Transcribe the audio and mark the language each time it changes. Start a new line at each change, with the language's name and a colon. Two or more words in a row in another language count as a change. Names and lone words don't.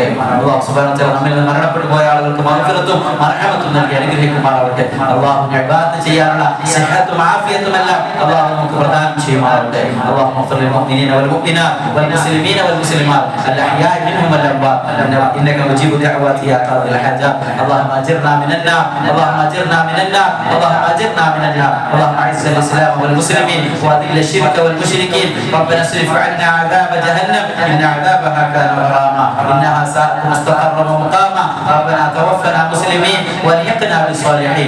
Arabic: الله سبحانه وتعالى
Malayalam: നമ്മിൽ നിന്ന് മരണപ്പെട്ടു പോയ ആളുകൾക്ക് മഗ്ഫിറത്തും മർഹമത്തും നൽകി അനുഗ്രഹിക്കുമാറാവട്ടെ. അല്ലാഹു ഇബാദത്ത് ചെയ്യാനുള്ള സിഹത്തും ആഫിയത്തും എല്ലാം അല്ലാഹു നമുക്ക് പ്രദാനം ചെയ്യുമാറാവട്ടെ.
Arabic: الله اغفر للمؤمنين والمؤمنات والمسلمين والمسلمات الأحياء منهم والأموات إنك مجيب الدعوات يا قاضي الحاجات. اللهم اجرنا من النار، اللهم اجرنا من النار، اللهم اجرنا من النار. اللهم اعز الاسلام والمسلمين واذل الشرك والمشركين. ربنا اصرف عنا عذاب جهنم ان عذابها كان غراما انها ساءت مستقرا ومقاما. ربنا توفنا مسلمين والحقنا بالصالحين.